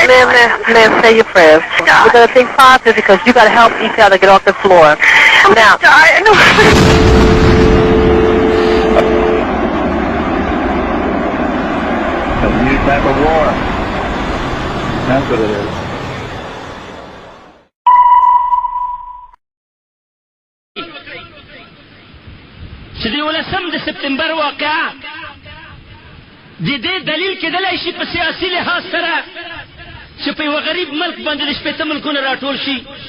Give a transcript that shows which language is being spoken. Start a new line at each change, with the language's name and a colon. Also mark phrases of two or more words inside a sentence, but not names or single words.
English: Liv, say your prayers. We're going to think positive because you got to help each other get off the floor. I'm Now, gonna die. A new type of war. That's what it is.
Pashto: چې د 19 سپتمبر واقعه د دې دلیل کېدلی شي په سیاسي لحاظ سره چې په یوه غریب ملک باندې د 80 ملکونه راټول شي.